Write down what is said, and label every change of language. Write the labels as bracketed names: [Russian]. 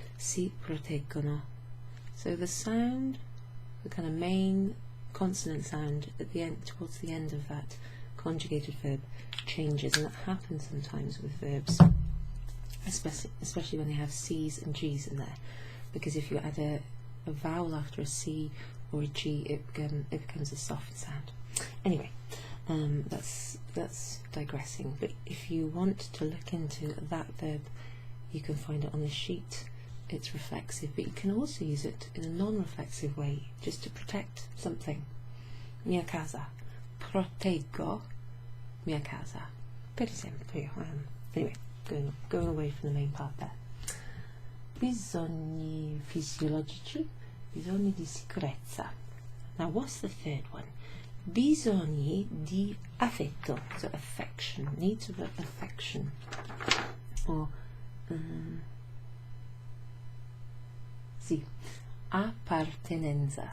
[Italian] Si proteggono. [English] So the sound, the kind of main consonant sound at the end, towards the end of that conjugated verb, changes, and that happens sometimes with verbs, especially when they have C's and G's in there, because if you add a vowel after a C or a G, it becomes a soft sound. Anyway, that's digressing, but if you want to look into that verb, you can find it on the sheet. It's reflexive, but you can also use it in a non-reflexive way, just to protect something. [Italian] Mia casa, proteggo mia casa, per esempio. [English] Anyway, going away from the main part there. [Italian] Bisogni fisiologici, bisogni di sicurezza. [English] Now what's the third one? [Italian] Bisogni di affetto, [English] so affection, needs of affection, or [Italian] sì, appartenenza.